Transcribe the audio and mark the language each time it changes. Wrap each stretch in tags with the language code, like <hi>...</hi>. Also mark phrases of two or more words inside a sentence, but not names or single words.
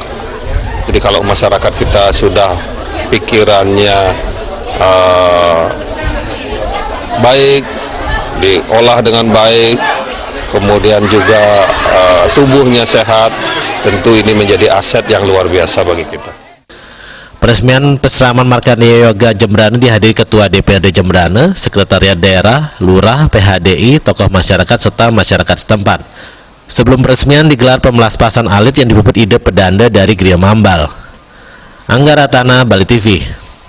<id>Jadi kalau masyarakat kita sudah pikirannya baik, diolah dengan baik, kemudian juga tubuhnya sehat, tentu ini menjadi aset yang luar biasa bagi kita. Peresmian pesraman Markandeya Yoga Jembrana dihadiri Ketua DPRD Jembrana, Sekretariat Daerah, Lurah, PHDI, tokoh masyarakat serta masyarakat setempat. Sebelum peresmian digelar pemelaspasan alit yang dipuput ide pedanda dari Gria Mambal. Angga Ratana, Bali TV.</id>